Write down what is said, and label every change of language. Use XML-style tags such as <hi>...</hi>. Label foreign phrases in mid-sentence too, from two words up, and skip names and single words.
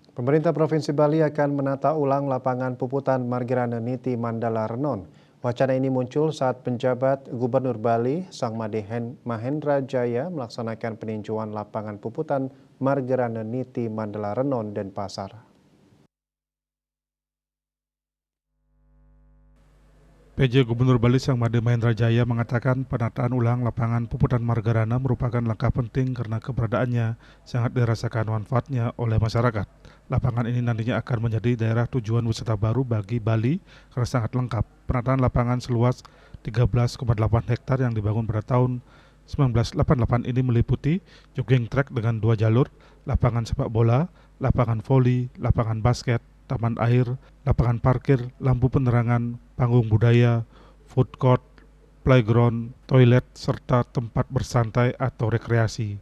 <id>Pemerintah Provinsi Bali akan menata ulang lapangan puputan Margerane Niti Mandala Renon. Wacana ini muncul saat penjabat Gubernur Bali, Sang Mahendra Jaya, melaksanakan peninjauan lapangan puputan Margerane Niti Mandala Renon Denpasar. PJ Gubernur Bali Sang Mahendra Jaya mengatakan penataan ulang lapangan puputan Margerane merupakan langkah penting karena keberadaannya sangat dirasakan manfaatnya oleh masyarakat. Lapangan ini nantinya akan menjadi daerah tujuan wisata baru bagi Bali karena sangat lengkap. Penataan lapangan seluas 13,8 hektar yang dibangun pada tahun 1988 ini meliputi</id> <en>jogging track</en> <id>dengan 2 jalur, lapangan sepak bola, lapangan voli, lapangan basket, taman air, lapangan parkir, lampu penerangan, panggung budaya,</id> <en>food court,</en> <id>playground, toilet, serta tempat bersantai atau rekreasi.</id>